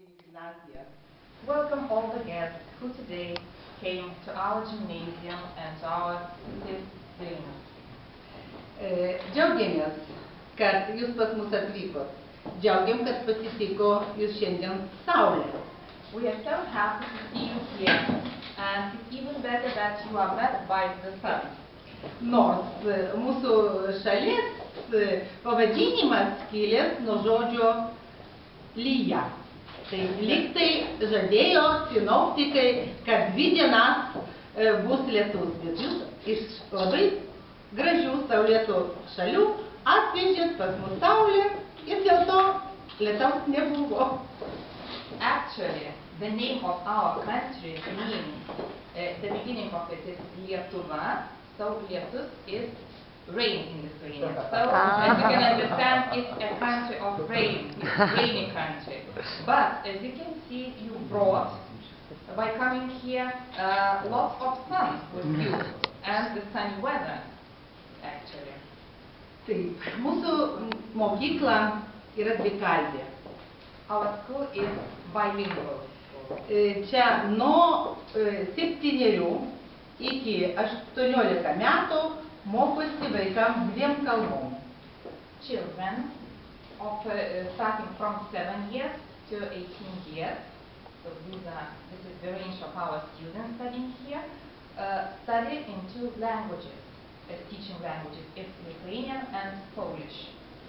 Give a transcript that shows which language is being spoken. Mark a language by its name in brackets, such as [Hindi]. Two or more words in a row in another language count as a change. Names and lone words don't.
[Lithuanian] gimnaziją. [English] Welcome all the guests who today came to our gymnasium and to our TIF Vilnius. [Lithuanian] Džiaugiamės, kad jūs pas mus atvykot. Džiaugiam, kad pasitiko jūs šiandien saulė. [English] We are so happy to see you here, and it's even better that you are met by the sun. [Lithuanian] Nors mūsų šalies pavadinimas kilęs nuo žodžio lyja. Tai lygtai žadėjo sinoptikai, kad 2 dienas bus lietus, bet jūs iš labai gražių saulėtų šalių atvežėt pas mus saulę ir dėl to lietaus nebuvo. [English] Actually, the name of our country means, the beginning of it is Lietuva, so Lietus is rain in Lithuanian. So, as you can understand, it's a country of rain, it's a rainy country. But, as you can see, you brought, by coming here, lots of sun with you, and the sunny weather, actually. [Lithuanian] Taip, mūsų mokykla yra dvikalbė. [English] Our school is bilingual. [Lithuanian] Čia nuo 7 iki 18 metų mokosi vaikams 2 kalbom. [English] Children of starting from 7 years to 18 years, so this is the range of our students studying here, study in 2 languages, teaching languages. It's Lithuanian and Polish.